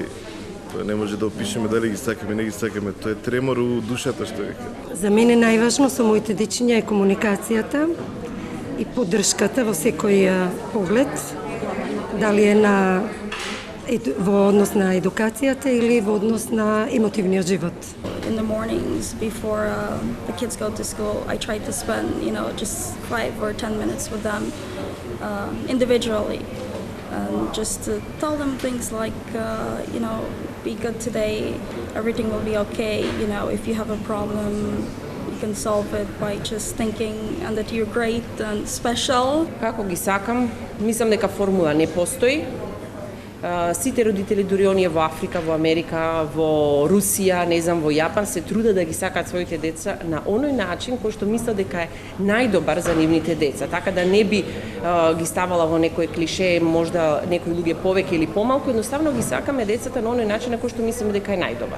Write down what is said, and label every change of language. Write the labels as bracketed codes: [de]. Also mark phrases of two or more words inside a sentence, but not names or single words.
[mk] Тоа не може да опишеме дали ги сакаме, не ги сакаме. Тоа е тремор у душата, што века. За мене најважно со моите дечиња е комуникацијата и поддршката во секој поглед. Дали е во однос на едукацијата или во однос на емотивниот живот. [en] In the mornings before the kids go to school, I try to spend, just 5 or 10 minutes with them individually. and just to tell them things like, you know, be good today, everything will be okay. You know, if you have a problem, you can solve it by just thinking and that you're great and special. [mk] Како ги сакам, мислам дека формула не постои. Сите родители, дури оние во Африка, во Америка, во Русија, не знам, во Јапан, се трудат да ги сакаат своите деца на оној начин кој што мислат дека е најдобар за нивните деца. Така да не би ги ставала во некој клише, можда некои луѓе повеќе или помалку, едноставно ги сакаме децата на оној начин на кој што мислиме дека е најдобар.